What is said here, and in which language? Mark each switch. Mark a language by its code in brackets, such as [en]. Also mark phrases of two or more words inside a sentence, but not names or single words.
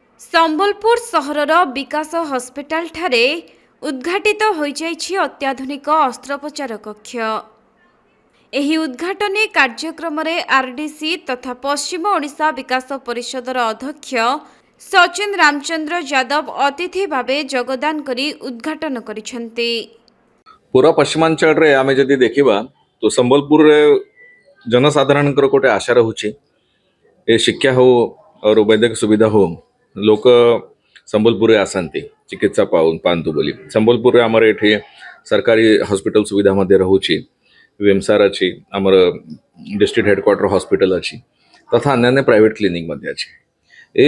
[or] ସମ୍ବଲପୁର ସହରର ବିକାଶ ହସ୍ପିଟାଲ ଠାରେ ଉଦ୍ଘାଟିତ ହୋଇ ଯାଇଛି ଅତ୍ୟାଧୁନିକ ଅସ୍ତ୍ରୋପଚାର କକ୍ଷ। ଏହି ଉଦ୍ଘାଟନୀ କାର୍ଯ୍ୟକ୍ରମ ରେ ଆରଡିସି ତଥା ପଶ୍ଚିମ ଓଡ଼ିଶା ବିକାଶ ପରିଷଦର ଅଧ୍ୟକ୍ଷ ସଚିନ ରାମଚନ୍ଦ୍ର ଯାଦବ ଅତିଥି ଭାବେ ଯୋଗଦାନ କରି ଉଦ୍ଘାଟନ କରିଛନ୍ତି। ପୂରା ପଶ୍ଚିମାଞ୍ଚଳ ରେ ଆମେ ଯଦି ଦେଖିବା ତ ସମ୍ବଲପୁର ରେ ଜନସାଧାରଣ ଗୋଟେ ଆଶା ରହୁଛି ଏ ଶିକ୍ଷା ହେଉ ଆଉ ବୈଦ୍ୟକ ସୁବିଧା ହେଉ ଲୋକ ସମ୍ବଲପୁର ଆସନ୍ତି ଚିକିତ୍ସା ପାଇଁ ବୋଲି। ସମ୍ବଲପୁର ଆମର ଯେ ସରକାରୀ ହସ୍ପିଟାଲ ସୁବିଧା ମଧ୍ୟ ରହୁଛି ଭିମସାର ଅଛି ଆମର [en] district headquarter hospital [or] ଅଛି ତଥା ଅନ୍ୟ [en] private clinic [or] ମଧ୍ୟ ଅଛି।